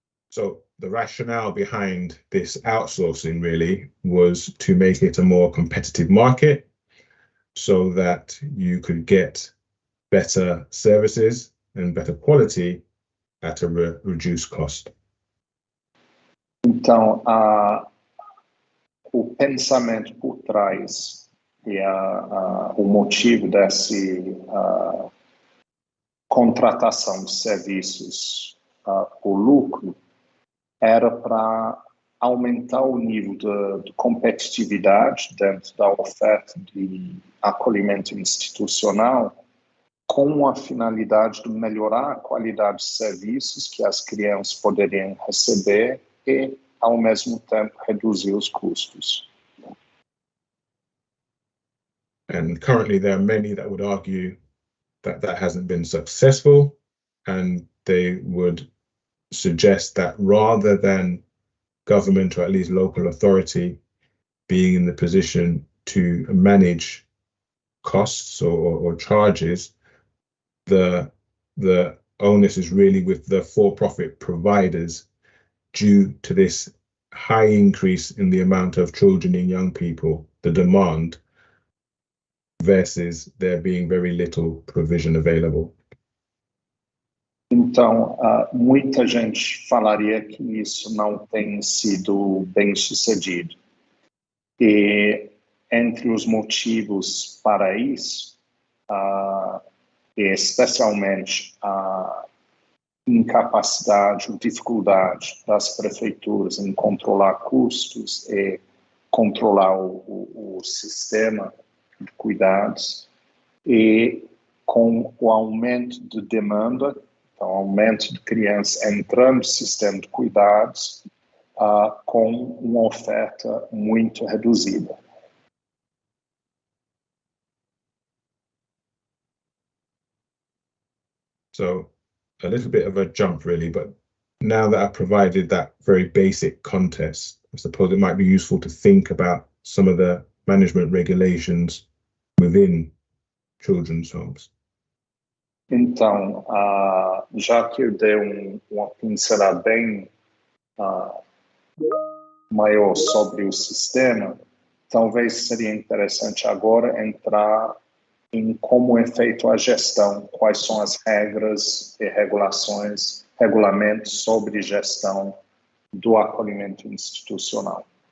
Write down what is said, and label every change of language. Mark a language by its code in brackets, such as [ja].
[en] So the rationale behind this outsourcing really was to make it a more competitive market so that you could get better services and better quality at a reduced cost. [pt] Então, o pensamento por trás e o motivo dessa contratação de serviços por lucro era para aumentar o nível de competitividade dentro da oferta de acolhimento institucional, com a finalidade de melhorar a qualidade de serviços que as crianças poderiam receber e, ao mesmo tempo, reduzir os custos. [en] And currently there are many that would argue that that hasn't been successful, and they would suggest that rather than government, or at least local authority, being in the position to manage costs or charges, the onus is really with the for-profit providers due to this high increase in the amount of children and young people, the demand, versus there being very little provision available. [pt] Então, muita gente falaria que isso não tem sido bem sucedido. E entre os motivos para isso, especialmente a incapacidade, dificuldade das prefeituras em controlar custos e controlar o sistema de cuidados, e com o aumento de demanda, então aumento de crianças entrando no sistema de cuidados, com uma oferta muito reduzida. [en] So a little bit of a jump really, but now that I've provided that very basic context, I suppose it might be useful to think about some of the management regulations within children's homes. [pt] Então, já que eu dei uma pincelada bem maior sobre o sistema, talvez seria interessante agora entrar em como é feita a gestão, quais são as regras e regulamentos sobre gestão do acolhimento institucional.